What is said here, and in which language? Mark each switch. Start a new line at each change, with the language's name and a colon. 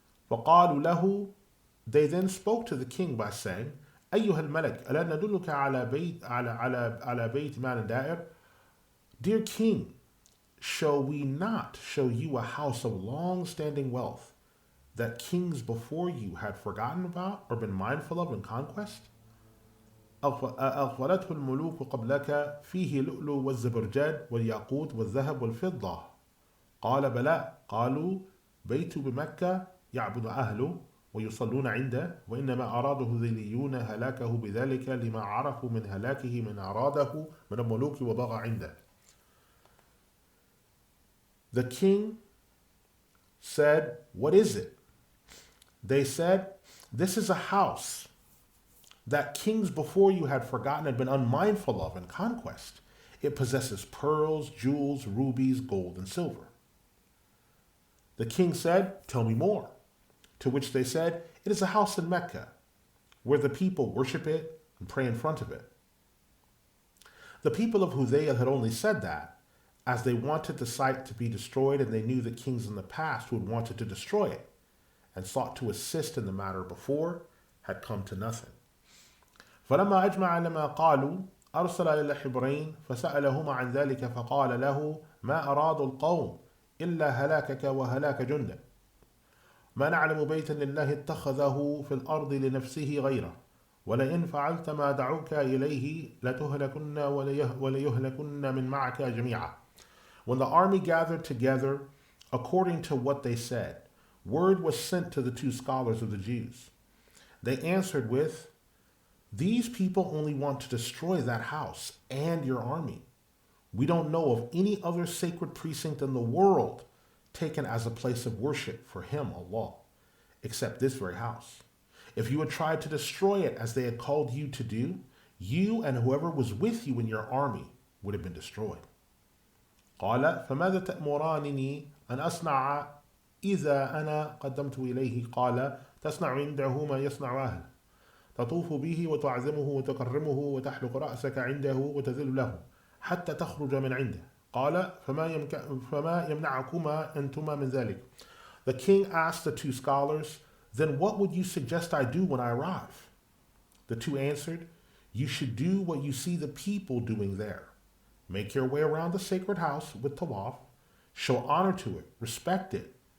Arabic: فَقَالُوا لَهُ,
English: they then spoke to the king by saying,
Arabic: أَيُّهَا الْمَلَكْ أَلَا نَدُلُّكَ على بيت مال دائر?
English: Dear king, shall we not show you a house of long-standing wealth that kings before you had forgotten about or been mindful of in conquest?
Arabic: أغفلته الملوك قبلك فيه لؤلؤ والزبرجد والياقوت والذهب والفضة. قال بلى. قالوا بيت بمكة يعبد أهله ويصلون عنده وإنما أراد هذيليون هلاكه بذلك لما عرفوا من هلاكه من أراده من الملوك وبغى عنده.
English: The king said, what is it? They said, this is a house that kings before you had forgotten and been unmindful of in conquest. It possesses pearls, jewels, rubies, gold, and silver. The king said, tell me more. To which they said, it is a house in Mecca, where the people worship it and pray in front of it. The people of Hudhail had only said that as they wanted the site to be destroyed, and they knew the kings in the past who had wanted to destroy it and sought to assist in the matter before had come to nothing.
Arabic: فلما أجمع لما قالوا أرسل إلى حبرين فسألهما عن ذلك فقال له ما أراد القوم إلا هلاكك وهلاك جندك ما نعلم بيتا لله اتخذه في الأرض لنفسه غيره ولئن فعلت ما دعوك إليه لتهلكن وليهلكن من معك جميعا.
English: When the army gathered together according to what they said, word was sent to the two scholars of the Jews. They answered with, these people only want to destroy that house and your army. We don't know of any other sacred precinct in the world taken as a place of worship for him, Allah, except this very house. If you had tried to destroy it as they had called you to do, you and whoever was with you in your army would have been destroyed.
Arabic: قال فماذا تأمرانني أن أصنع إذا أنا قدمت إليه؟ قال تصنع عنده ما يصنع أهله تطوف به وتعزمه وتكرمه وتحلق رأسك عنده وتذل له حتى تخرج من عنده. قال فما يمنعكما أنتما من ذلك.
English: The king asked the two scholars, then what would you suggest I do when I arrive? The two answered, you should do what you see the people doing there. Make your way around the sacred house with tawaf, show honor to it, respect it.